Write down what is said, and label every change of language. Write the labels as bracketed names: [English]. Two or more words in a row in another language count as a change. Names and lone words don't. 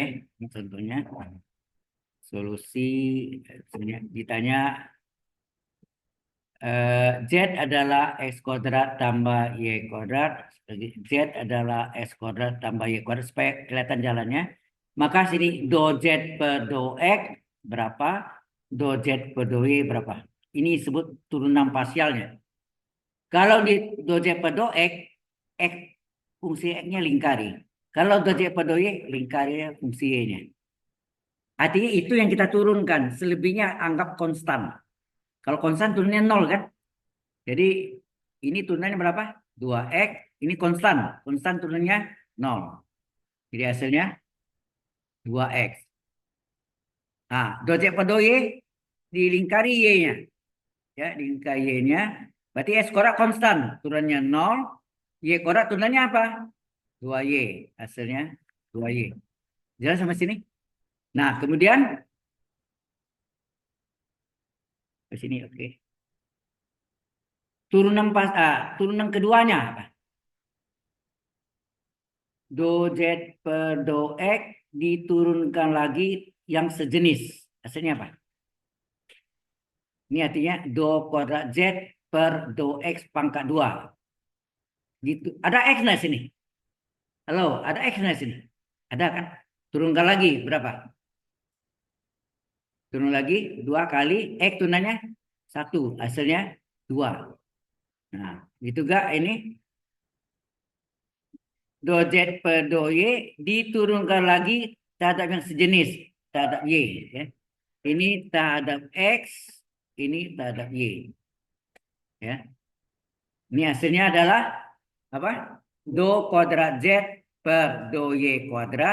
[Indonesian] Ini contohnya. Solusi, ditanya Z adalah X kuadrat tambah Y kuadrat. Z adalah X kuadrat tambah Y kuadrat. Supaya kelihatan jalannya. Maka sini do Z per do X berapa? Do Z per do Y berapa? Ini disebut turunan parsialnya. Kalau di do Z per do X fungsi X-nya lingkari. Kalau do Z per do Y, lingkari fungsi Y-nya. Artinya itu yang kita turunkan. Selebihnya anggap konstan. Kalau konstan turunnya 0 kan? Jadi ini turunannya berapa? 2X. Ini konstan. Konstan turunannya 0. Jadi hasilnya 2X. Nah, do Z per do Y dilingkari Y-nya. Ya, dilingkari Y-nya. Berarti S kuadrat konstan. Turunannya 0. Y kuadrat turunannya apa? 2Y. Hasilnya 2Y. Jelas sampai sini? Nah, kemudian ke sini, oke. Turunan keduanya apa? Do Z per do X diturunkan lagi yang sejenis. Hasilnya apa? Ini artinya do kuadrat Z per do X pangkat 2. Gitu. Ada X nggak sini? Halo, ada X nggak sini? Ada kan? Turunkan lagi berapa? Turun lagi 2 kali X tunanya 1. Hasilnya 2. Nah, gitu gak ini? Do Z per do Y diturunkan lagi terhadap yang sejenis. Terhadap Y. Ya. Ini terhadap X. Ini terhadap Y. Ya. Ini hasilnya adalah apa? Do kuadrat Z per do Y kuadrat.